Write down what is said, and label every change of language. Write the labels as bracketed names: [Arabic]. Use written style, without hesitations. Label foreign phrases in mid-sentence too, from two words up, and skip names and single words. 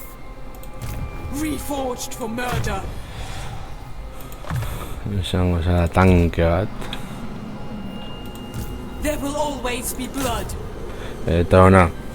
[English] Reforged for murder. [Basque] Izango zara tanke bat. [English] There will always be blood. [Basque] Eta ona.